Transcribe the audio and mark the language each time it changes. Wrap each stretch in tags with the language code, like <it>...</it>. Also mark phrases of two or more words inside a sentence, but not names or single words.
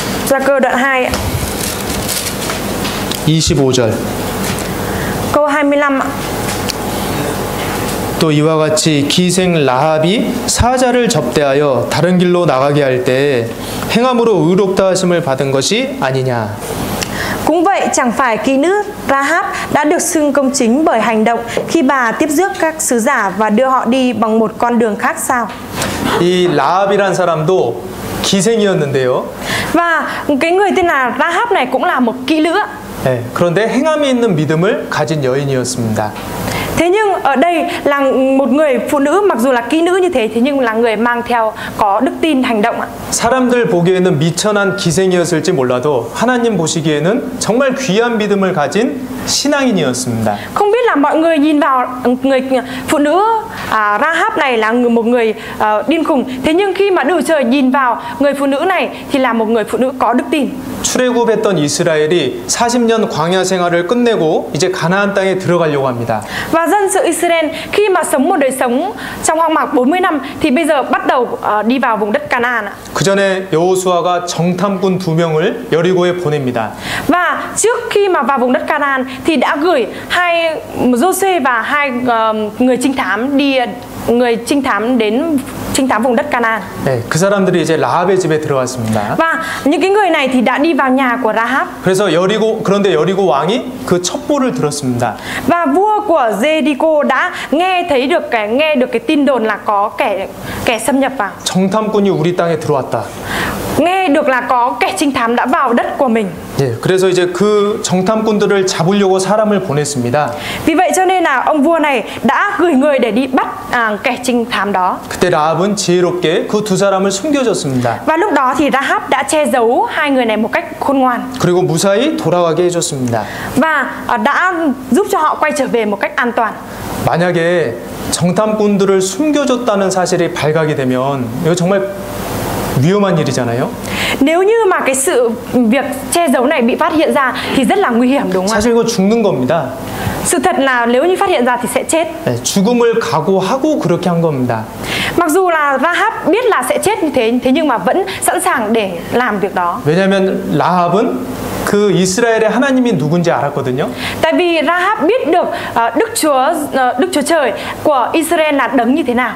<vi>Gia Cơ đoạn 2 ạ.</vi> <ko>25절.</ko> <vi>Câu 25 ạ.</vi> <ko>또 이와 같이 기생 라합이 사자를 접대하여 다른 길로 나가게 할 때 행함으로 의롭다 하심을 받은 것이 아니냐.</ko> <vi>Cũng vậy, chẳng phải kỹ nữ Rahab đã được xưng công chính bởi hành động khi bà tiếp rước các sứ giả và đưa họ đi bằng một con đường khác sao?</vi> <ko>이 라합이란 사람도 기생이었는데요.</ko> <vi>Và cái người tên là Rahab này cũng là một kỹ nữ.</vi> <ko>네, 그런데 행함이 있는 믿음을 가진 여인이었습니다.</ko> <vi>Thế nhưng ở đây là một người phụ nữ, mặc dù là kỹ nữ như thế nhưng là người mang theo có đức tin hành động ạ.</vi> <ko>사람들 보기에는 미천한 기생이었을지 몰라도 하나님 보시기에는 정말 귀한 믿음을 가진 신앙인이었습니다.</ko> <vi>Không biết là mọi người nhìn vào người phụ nữ Rahab này là một người điên khùng. Thế nhưng khi mà Đức Trời nhìn vào người phụ nữ này thì là một người phụ nữ có đức tin.</vi> <ko>출애굽했던 이스라엘이 40년 광야 생활을 끝내고 이제 가나안 땅에 들어가려고 합니다.</ko> <vi>Và dân sự Israel khi mà sống một đời sống trong hoang mạc 40 năm thì bây giờ bắt đầu đi vào vùng đất Canaan ạ.</vi> <ko>그 전에 여호수아가 정탐꾼 2명을 여리고에 보냅니다.</ko> <vi>Và trước khi mà vào vùng đất Canaan thì đã gửi Giô-suê và hai người trinh thám đến trinh thám vùng đất Canaan.</vi> <ko>네, 그 사람들이 이제 라합의 집에 들어갔습니다.</ko> <vi>Và những cái người này thì đã đi vào nhà của Rahab.</vi> <ko>그런데 여리고 왕이 그 첩보를 들었습니다.</ko> <vi>Và vua của Jericho đã nghe được cái tin đồn là có kẻ xâm nhập vào.</vi> <ko>정탐꾼이 우리 땅에 들어왔다.</ko> <vi>Nghe được là có kẻ trinh thám đã vào đất của mình.</vi> <ko>예, 그래서 이제 그 정탐꾼들을 잡으려고 사람을 보냈습니다.</ko> <vi>Vì vậy cho nên là ông vua này đã gửi người để đi bắt kẻ trinh thám đó.</vi> <ko>그때 라합은 지혜롭게 그 두 사람을 숨겨줬습니다.</ko> <vi>Và lúc đó thì Rahab đã che giấu hai người này một cách khôn ngoan.</vi> <ko>그리고 무사히 돌아가게 해줬습니다.</ko> <vi>Và đã giúp cho họ quay trở về một cách an toàn.</vi> <ko>만약에 정탐꾼들을 숨겨줬다는 사실이 발각이 되면 이거 정말 위험한 일이잖아요.</ko> <vi>Nếu như mà cái sự việc che giấu này bị phát hiện ra thì rất là nguy hiểm, đúng không ạ?</vi> <ko>사실 이거 죽는 겁니다.</ko> <vi>Sự thật là nếu như phát hiện ra thì sẽ chết.</vi> <ko>네, 죽음을 각오하고 그렇게 한 겁니다.</ko> <vi>Mặc dù là Rahab biết là sẽ chết như thế nhưng mà vẫn sẵn sàng để làm việc đó.</vi> <ko>왜냐하면 라합은 그 이스라엘의 하나님이 누군지 알았거든요.</ko> <vi>Tại vì Rahab biết được Đức Chúa Trời của Israel là đấng như thế nào.</vi>